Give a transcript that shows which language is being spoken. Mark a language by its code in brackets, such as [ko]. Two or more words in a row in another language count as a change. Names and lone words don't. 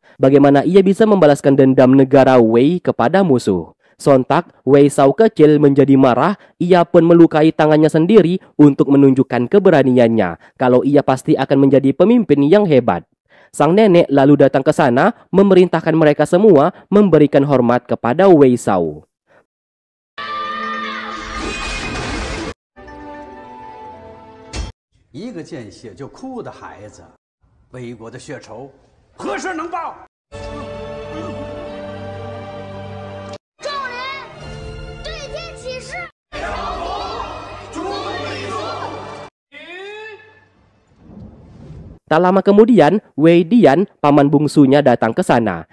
[id] Bagaimana ia bisa membalaskan dendam negara Wei kepada musuh? Sontak, Wei Shao kecil menjadi marah, ia pun melukai tangannya sendiri untuk menunjukkan keberaniannya kalau ia pasti akan menjadi pemimpin yang hebat. Sang nenek lalu datang ke sana, memerintahkan mereka semua memberikan hormat kepada Wei Shao. [zh] 一个见血就哭的孩子，魏国的血仇何时能报？ [id] Tak lama kemudian, Wei Dian, paman bungsunya datang ke sana.